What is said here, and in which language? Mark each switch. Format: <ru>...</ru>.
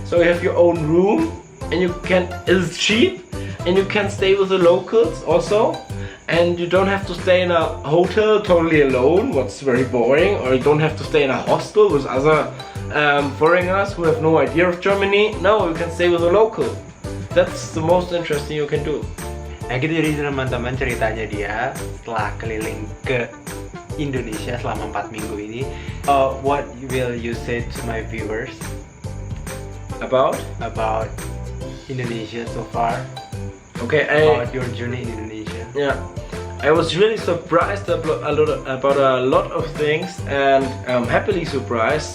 <en>So you have your own room, and it's cheap, and you can stay with the locals also. And you don't have to stay in a hotel totally alone, what's very boring, or you don't have to stay in a hostel with other foreigners who have no idea of Germany. No, you can stay with a local. That's the most interesting you can do.</en> <id>Nah gitu, jadi teman-teman ceritanya dia setelah keliling ke Indonesia selama 4 minggu ini.</id> <en>What will you say to my viewers about Indonesia so far? Okay, about your journey in Indonesia. Yeah, I was really surprised about a lot of things, and I'm happily surprised.</en>